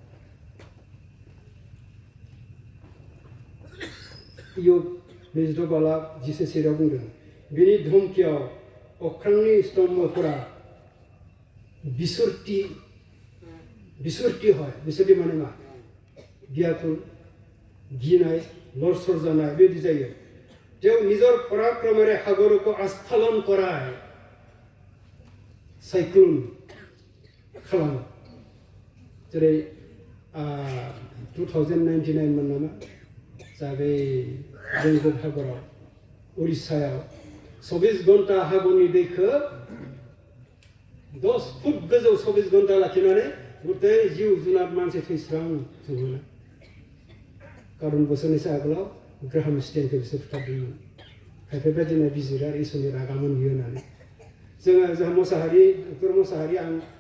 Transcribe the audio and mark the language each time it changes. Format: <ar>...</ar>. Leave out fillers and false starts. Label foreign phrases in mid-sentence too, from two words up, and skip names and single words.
<brx>इयब 22:10 बुंदों बिनि धमकियाव अख्रांनि स्तम्भफोरा बिसुरति হয় बिसुरति माने मा गियाकुल गिनाय लरसर जानाय बेबायदि जायो</brx> <as>তেওঁ নিজৰ পৰাক্ৰমেৰে সাগৰকো আস্ফালন কৰায়</as> <brx>সাইক্লোন খালামो जेरै 2099 मोन नामा जा बे बंगोप हागराव उरिष्यायाव 24 घन्टा हागरनि दैखौ 10 फुट गोजौ 24 घन्टा लाखिनानै गथाय जिउ जुनार मानसि थैस्रांजोबोना कारन बोसोरनैसो आगोलाव ग्राहाम स्टेनखौ बिसोर फुथारदोंमोन खायफा बायदिनो बिजिरो आरो इसोरनि रागा मोनयो होननानै जोंहा मोसाहारि डक्टर मोसाहारि आं</brx>